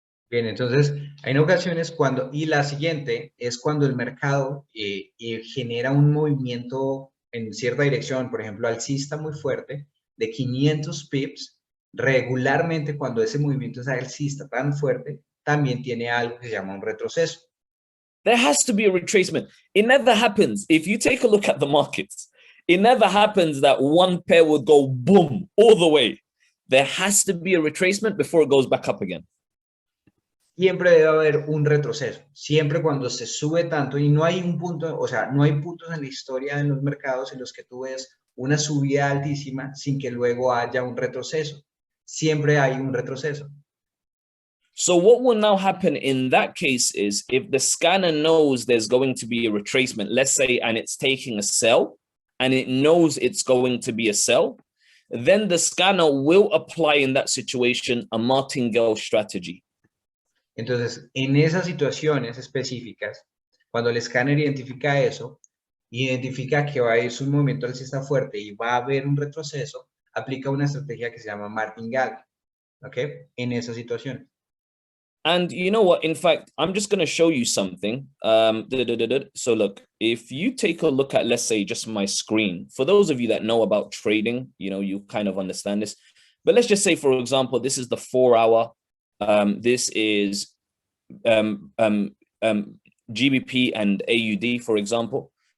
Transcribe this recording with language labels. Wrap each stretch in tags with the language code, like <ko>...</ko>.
<es>Bien, entonces, hay ocasiones cuando, y la siguiente es cuando el mercado genera un movimiento en cierta dirección, por ejemplo, alcista muy fuerte, de 500 pips, regularmente cuando ese movimiento es alcista tan fuerte, también tiene algo que se llama un retroceso.</es> <en>There has to be a retracement. It never happens. If you take a look at the markets, it never happens that one pair would go boom all the way. There has to be a retracement before it goes back up again.</en> <es>Siempre debe haber un retroceso, siempre cuando se sube tanto y no hay un punto, o sea, no hay puntos en la historia de los mercados en los que tú ves una subida altísima sin que luego haya un retroceso. Siempre hay un retroceso.</es> <en>So what will now happen in that case is if the scanner knows there's going to be a retracement, let's say, and it's taking a sell, and it knows it's going to be a sell, then the scanner will apply in that situation a martingale strategy.</en> <es>Entonces, en esas situaciones específicas, cuando el escáner identifica eso, identifica que va a ir un movimiento alcista fuerte y va a haber un retroceso, aplica una estrategia que se llama martingale, ¿ok? En esa situación.</es> <en>And you know what? In fact, I'm just going to show you something. So look, if you take a look at, let's say, just my screen, for those of you that know about trading, you kind of understand this. But let's just say, for example, this is the 4-hour. This is GBP and AUD, for example.</en>